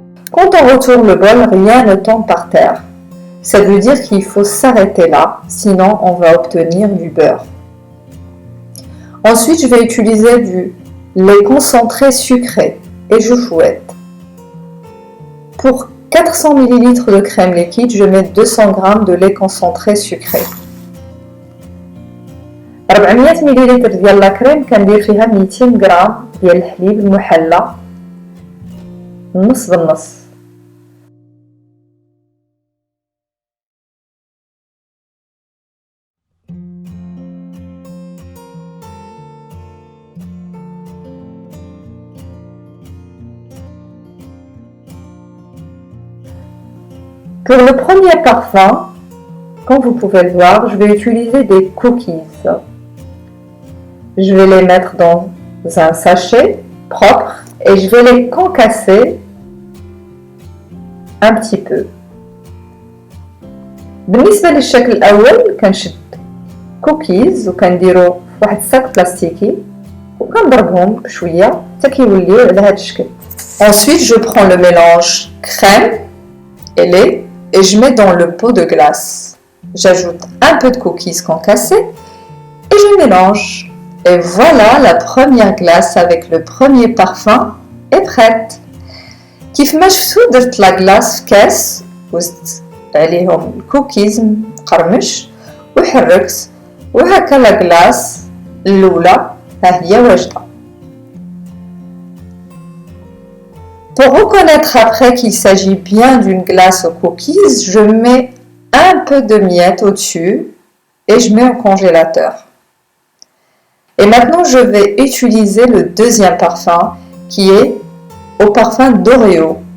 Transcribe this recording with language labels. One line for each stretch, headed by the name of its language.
French: Quand on retourne le bol, rien ne tombe par terre. Ça veut dire qu'il faut s'arrêter là, sinon on va obtenir du beurre. Ensuite, je vais utiliser du lait concentré sucré et je fouette. Pour 400 ml de crème liquide, je mets 200 g de lait concentré sucré.
Arabic: 400 ملل ديال لا كريم كندير فيها 200 غرام ديال الحليب المحلى نص بالنص.
French: Pour le premier parfum, comme vous pouvez le voir, je vais utiliser des cookies. Je vais les mettre dans un sachet propre et je vais les concasser un petit peu.
Arabic: بالنسبة للشكل الأول كنشد كوكيز وكنديرو واحد الساك بلاستيكي وكنضربهم بشوية حتى كيوليو على هذا الشكل.
French: Ensuite, je prends le mélange crème et lait et je mets dans le pot de glace. J'ajoute un peu de cookies concassés et je mélange. Et voilà, la première glace avec le premier parfum est prête.
Arabic: كيف ما شفتوا درت لا glace في كاس وزدت عليهم الكوكيز مقرمش وحركت وهكا لا glace الأولى ها هي واجدة.
French: Pour reconnaître après qu'il s'agit bien d'une glace aux cookies, je mets un peu de miette au-dessus et je mets au congélateur. Et maintenant, je vais utiliser le deuxième parfum qui est au parfum d'Oreo.